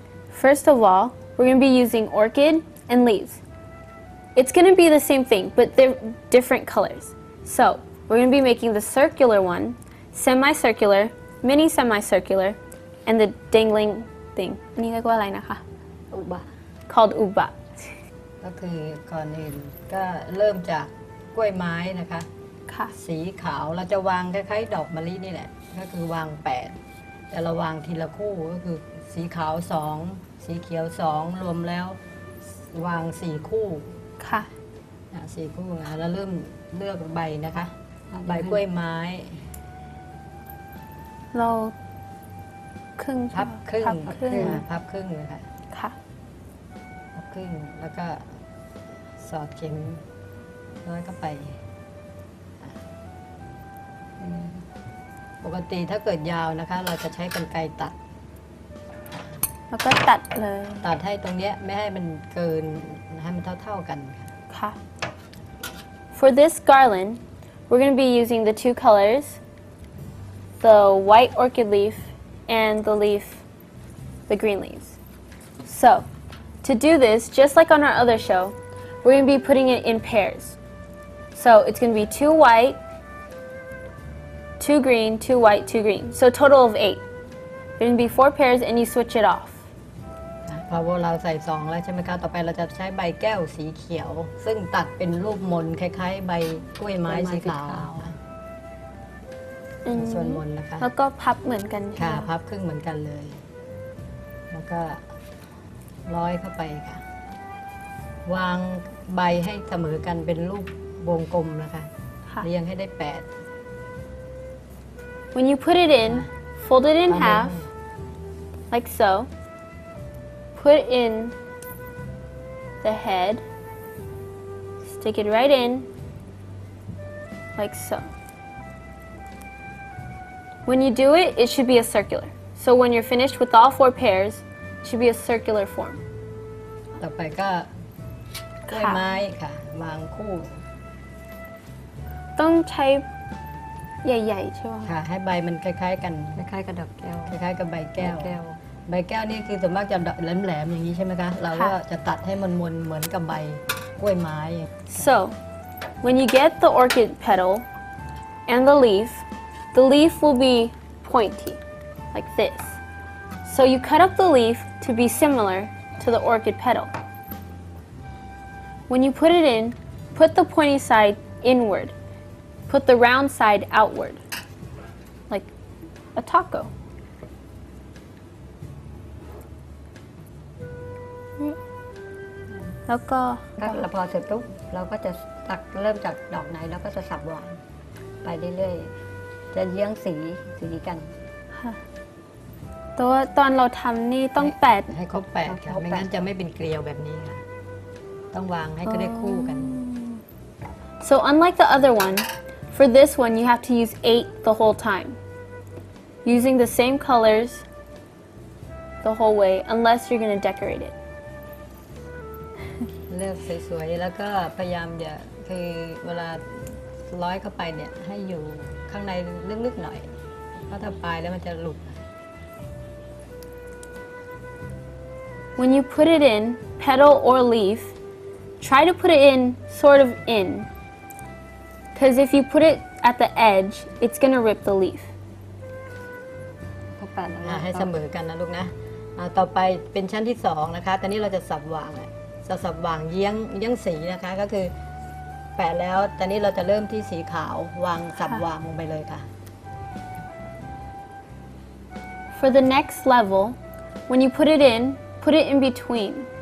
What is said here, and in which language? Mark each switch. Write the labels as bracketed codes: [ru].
[en] First of all, we're going to be using orchid and leaves. It's going to be the same thing, but they're different colors. So, we're going to be making the circular one, semicircular, mini semicircular, and the dangling thing. [th] อันนี้เรียกว่าอะไรนะคะ อุบะ [en] Called uba. [th] ก็คือก่อนอื่นก็เริ่มจากกล้วยไม้นะคะ ค่ะ สีขาวเราจะวางคล้ายๆดอกมะลินี่แหละก็คือวาง8แต่เราวางทีละคู่ก็คือสีขาว2สีเขียว2รวมแล้ววาง4คู่ ค่ะ 4คู่นะแล้วเริ่มเลือกใบนะคะใบกล้วยไม้ เราครึ่ง พับครึ่ง พับครึ่ง พับครึ่งนะคะ ค่ะ พับครึ่งแล้วก็สอดเข็มร้อยเข้าไปปกติถ้าเกิดยาวนะคะ เราจะใช้กรรไกรตัด แล้วก็ตัดเลย ตัดให้ตรงเนี้ยไม่ให้มันเกินให้มันเท่าๆกันค่ะ ค่ะ [en] For this garland, we're going to be using the two colors, the white orchid leaf and the leaf, the green leaves. So, to do this, just like on our other show, we're going to be putting it in pairs. So, it's going to be 2 white, 2 green, 2 white, 2 green. So, a total of 8. There's going to be 4 pairs and you switch it off. [th] พอเราใส่2แล้วใช่ไหมคะต่อไปเราจะใช้ใบแก้วสีเขียว ซึ่งตัดเป็นรูปมนคล้ายๆใบกล้วยไม้สีขาวส่วนมนนะคะ แล้วก็พับเหมือนกันใช่ ค่ะ ไหม พับครึ่งเหมือนกันเลย แล้วก็ร้อยเข้าไปค่ะ วางใบให้เสมอกันเป็นรูปวงกลมนะคะ ค่ะ เรียงให้ได้8 [en] When you put it in, fold it in half, like so. Put in the head, stick it right in, like so. When you do it, it should be a circular. So when you're finished with all 4 pairs, it should be a circular form. [th] ต่อไปก็กล้วยไม้ค่ะ วางคู่ ต้องใช้ ใหญ่ๆใช่ไหม ค่ะให้ใบมันคล้ายๆกัน คล้ายๆกับดอกแก้ว คล้ายๆกับใบแก้ว ใบแก้ว ใบแก้วนี่คือส่วนมากจะแหลมๆอย่างนี้ใช่ไหมคะ เราก็จะตัดให้มันมนเหมือนกับใบกล้วยไม้ [en] So, when you get the orchid petal and the leaf will be pointy, like this. So you cut up the leaf to be similar to the orchid petal. When you put it in, put the pointy side inward. Put the round side outward, like a taco. [th] แล้วก็ ก็เราพอเสร็จปุ๊บเราก็จะตักเริ่มจากดอกไหนเราก็จะสับหวานไปเรื่อยๆจะเยื้องสีกัน แต่ว่าตอนเราทำนี่ต้องแปด ให้ครบ8ค่ะ ไม่งั้นจะไม่เป็นเกลียวแบบนี้ค่ะ ต้องวางให้ก็ได้คู่กัน [en] So unlike the other one, for this one you have to use 8 the whole time. Using the same colors the whole way, unless you're going to decorate it. [th] เลือกสวยๆ แล้วก็พยายามอย่าคือเวลาร้อยเข้าไปเนี่ยให้อยู่ข้างในลึกๆหน่อย เพราะถ้าปลายแล้วมันจะหลุด [en] When you put it in, petal or leaf, try to put it in sort of in. Because if you put it at the edge, it's going to rip the leaf. [th] พอแปดแล้ว ให้เสมอกันนะลูกนะต่อไปเป็นชั้นที่2นะคะ ตอนนี้เราจะสับวางจะสับวางเยื้องสีนะคะ ก็คือแปะแล้ว ตอนนี้เราจะเริ่มที่สีขาววางสับวางลงไปเลยค่ะ [en] For the next level, when you put it in between.